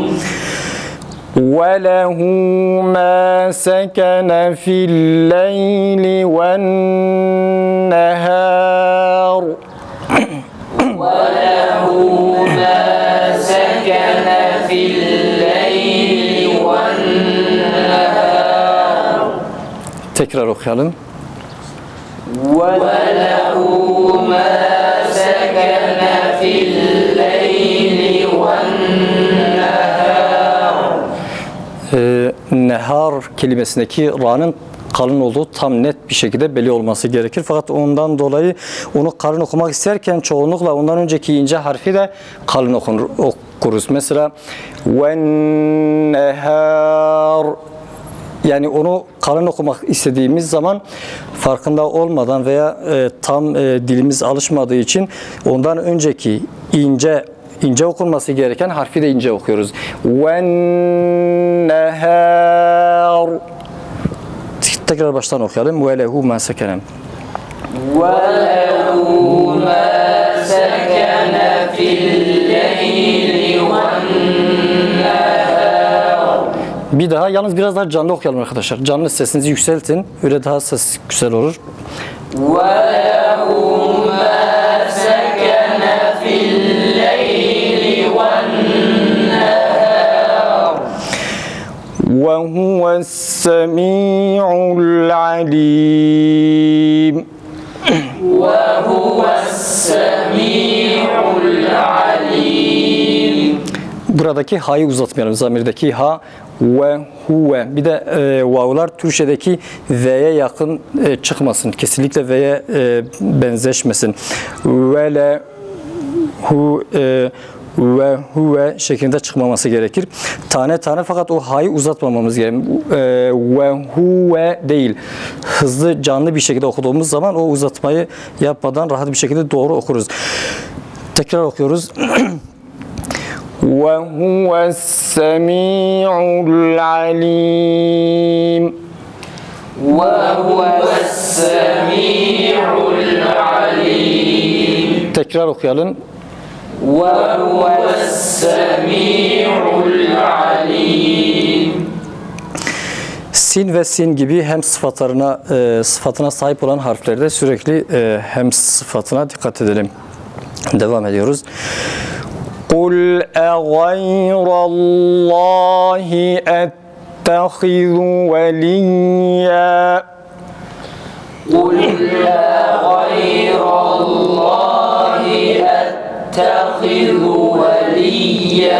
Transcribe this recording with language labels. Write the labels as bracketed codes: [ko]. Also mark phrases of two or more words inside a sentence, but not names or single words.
[ar] وَلَهُ مَا سَكَنَ فِي اللَّيْلِ وَالنَّهَارِ. وله ما سكن في الليل والنهار. [tr] Tekrar okuyalım. [ar] وله ما سكن في الليل والنهار. [tr] Nehar kelimesindeki ra'nın kalın olduğu tam net bir şekilde belli olması gerekir. Fakat ondan dolayı onu kalın okumak isterken çoğunlukla ondan önceki ince harfi de kalın okuruz. Mesela وَالنَّهَارِ, yani onu kalın okumak istediğimiz zaman farkında olmadan veya tam dilimiz alışmadığı için ondan önceki ince okunması gereken harfi de ince okuyoruz. [ar] وَالنَّهَارِ. [tr] Tekrar baştan okuyalım. [ar] وَلَهُ مَا سَكَنَ. وله ما سكن في الليل والنهار. [tr] Bir daha, yalnız biraz daha canlı okuyalım arkadaşlar. Canlı sesinizi yükseltin. Öyle daha ses güzel olur. [ar] وله ما سكن في الليل والنهار. وهو السميع العليم. وهو السميع العليم. [tr] Buradaki ha'yı uzatmayalım. Zamirdeki ha ve huve. Bir de vavlar Türkçedeki ve'ye yakın çıkmasın. Kesinlikle ve'ye benzeşmesin. [ar] و له و هو [tr] şeklinde çıkmaması gerekir. Tane tane, fakat o ha'yı uzatmamamız gerekir. [ar] وهو [tr] değil. Hızlı, canlı bir şekilde okuduğumuz zaman o uzatmayı yapmadan rahat bir şekilde doğru okuruz. Tekrar okuyoruz. [ar] وَهُوَ السَّمِيعُ الْعَلِيمُ. وَهُوَ السَّمِيعُ الْعَلِيمُ. [tr] Tekrar okuyalım. [ar] وَهُوَ السَّمِيعُ الْعَلِيمُ. [tr] Sin ve sin gibi hem sıfatına sahip olan harflerde sürekli hem sıfatına dikkat edelim. Devam ediyoruz. [ar] قُلْ أَغَيْرَ اللّٰهِ أَتَّخِذُ وَلِيًّا. قُلْ أَغَيْرَ اللّٰهِ أَتَّخِذُ وَلِيًّا.